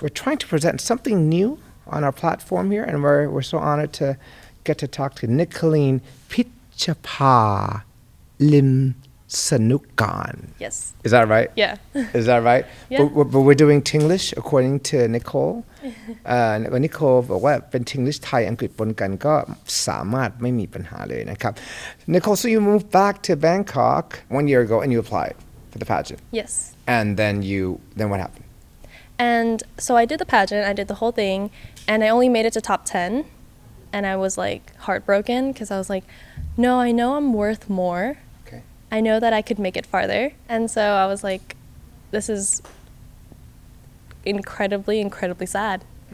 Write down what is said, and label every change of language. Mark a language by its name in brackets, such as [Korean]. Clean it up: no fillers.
[English] We're trying to present something new on our platform here, and we're so honored to get to talk to Nicolene Pichapa Lim Sanukan. Yes. Is that right? Yeah. Is that right? Yeah. But we're doing Tinglish according to Nicole. [Thai] Nicole บอกว่าเป็น Tinglish ไทยอังกฤษปนกันก็สามารถไม่มีปัญหาเลยนะครับ [English] Nicole, so you moved back to Bangkok 1 year ago and you applied for the pageant. Yes. And then what happened? And so I did the pageant, I did the whole thing, and I only made it to top 10. And I was like heartbroken because I was like, no, I know I'm worth more. Okay. I know that I could make it farther. And so I was like, this is incredibly, incredibly sad.